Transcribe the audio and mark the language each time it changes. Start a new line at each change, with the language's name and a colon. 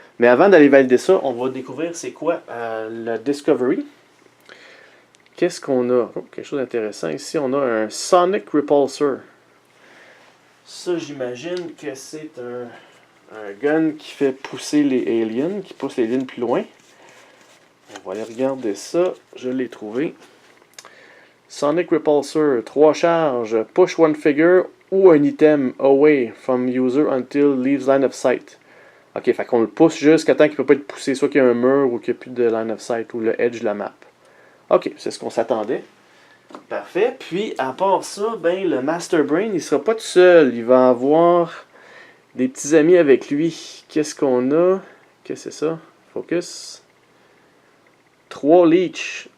French: Mais avant d'aller valider ça, on va découvrir c'est quoi le Discovery. Qu'est-ce qu'on a? Oh, quelque chose d'intéressant. Ici, on a un Sonic Repulsor. Ça, j'imagine que c'est un gun qui fait pousser les aliens, qui pousse les aliens plus loin. On va aller regarder ça. Je l'ai trouvé.
English: Sonic Repulsor, 3 charges, push one figure
French: ou un
English: item away from user until leaves line of sight.
French: Ok, fait qu'on le pousse jusqu'à temps qu'il ne peut pas être poussé, soit qu'il y a un mur ou qu'il n'y a plus de line of sight ou le edge de la map. Ok, c'est ce qu'on s'attendait. Parfait. Puis, à part ça, ben, le Master Brain, il ne sera pas tout seul. Il va avoir des petits amis avec lui. Qu'est-ce qu'on a? Qu'est-ce que c'est ça? Focus. 3 leech.